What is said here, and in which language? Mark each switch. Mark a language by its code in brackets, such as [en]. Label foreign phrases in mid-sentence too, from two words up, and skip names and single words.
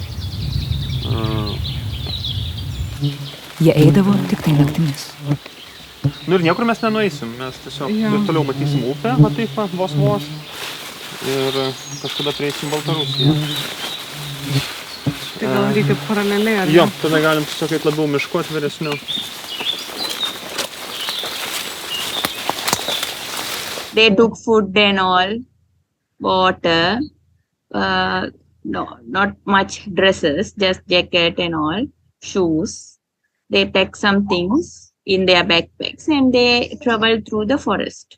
[lt] Jie eidavo tik tai naktimis. Nu ir niekur mes nenueisim, mes tiesiog ir toliau matysim upę, va taip, vos. Ir kažkada prieisim Baltarusiją. Tai gal reikia paraleliai, ar ne? Jo, tada galim tiesiog eit labiau mišku atviresniu. [en] They took food and all, water, no, not much dresses, just jacket and all, shoes. They packed some things in their backpacks and they traveled through the forest.